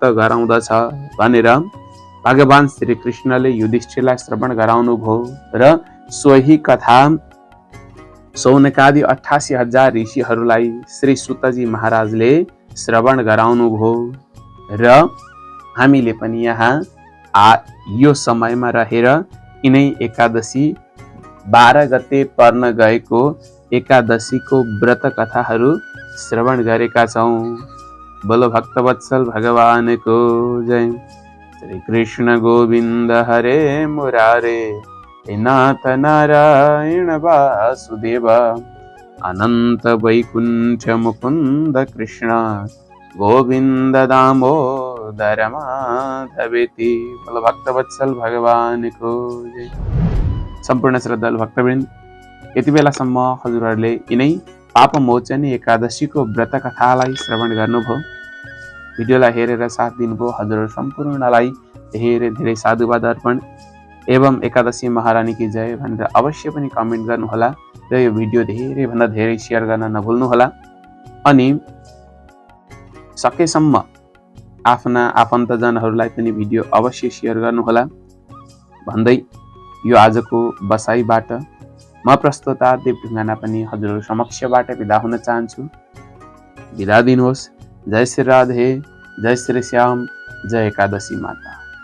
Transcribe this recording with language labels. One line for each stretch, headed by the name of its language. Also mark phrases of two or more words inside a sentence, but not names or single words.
Nepali: गराउँदछ भनेर भगवान श्री कृष्णले युधिष्ठिरलाई श्रवण गराउनुभयो र सोही कथा सौनकादि 88,000 ऋषिहरूलाई श्री सुतजी महाराजले श्रवण गराउनुभयो र हामीले पनि यहाँ यो समयमा रहेर यिनै एकादशी 12 गते पर्न गएको एकादशीको व्रत कथाहरू श्रवण गरेका छौँ। बोलो भक्तवत्सल भगवानको जय।
Sanskrit: श्री कृष्ण गोविन्द हरे मुरारे, हे नाथ नारायण वासुदेव, अनंत वैकुंठ मुकुंद कृष्ण, गोविंद दामोदर माधवेति।
Nepali: बोलो भक्तवत्सल भगवान को जय। सम्पूर्ण श्रद्धालु भक्तवृन्द, यति बेलासम्म हजुरहरूले यिनै पाप मोचनी एकादशीको व्रत कथालाई श्रवण गर्नुभयो। भिडियोलाई हेरेर साथ दिनुभयो हजुरहरू सम्पूर्णलाई धेरै धेरै साधुवाद अर्पण एवं
Hindi: एकादशी महारानी की जय
Nepali: भनेर अवश्य पनि कमेन्ट गर्नुहोला र यो भिडियो धेरैभन्दा धेरै सेयर गर्न नभुल्नुहोला। अनि सकेसम्म आफ्ना आफन्तजनहरूलाई पनि भिडियो अवश्य सेयर गर्नुहोला भन्दै यो आजको बसाइबाट म प्रस्तुता देव ढुङ्गाना पनि हजुरहरू समक्षबाट बिदा हुन चाहन्छु। बिदा दिनुहोस्। जय श्री राधे, जय श्री श्याम, जय एकादशी माता।